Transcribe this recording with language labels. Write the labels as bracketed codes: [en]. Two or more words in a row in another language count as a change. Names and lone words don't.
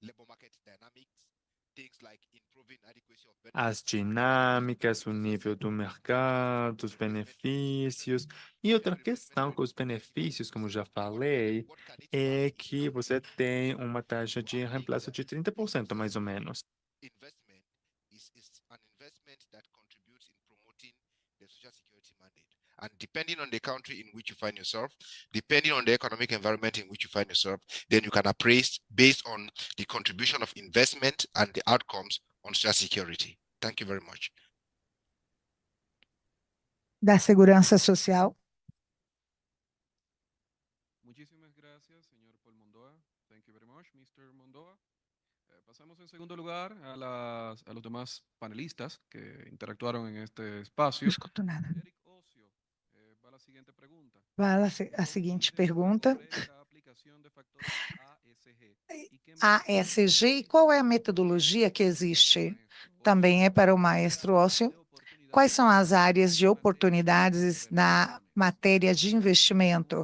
[pt] As dinâmicas, o nível do mercado, os benefícios. E outra questão com os benefícios, como já falei, é que você tem uma taxa de reemplaço de 30%, mais ou menos. [en] Investment is an investment that contributes in promoting the social security mandate. And depending on the country in which you find yourself, depending on the economic environment in which you find yourself, then you can appraise based on the contribution of investment and the outcomes on social security. Thank you very much. [pt] Da segurança social. [es] Muchísimas gracias, señor Paul Mondoa. [en] Thank you very much, Mr. Mondoa. [es] Pasamos en segundo lugar a los demás panelistas que interactuaron en este espacio. [pt] Não escuto nada. [es] Eric Ocio, va a la siguiente pregunta. [pt] Vai a seguinte pergunta. ASG, e qual é a metodologia que existe? Também é para o maestro Ocio. Quais são as áreas de oportunidades na matéria de investimento?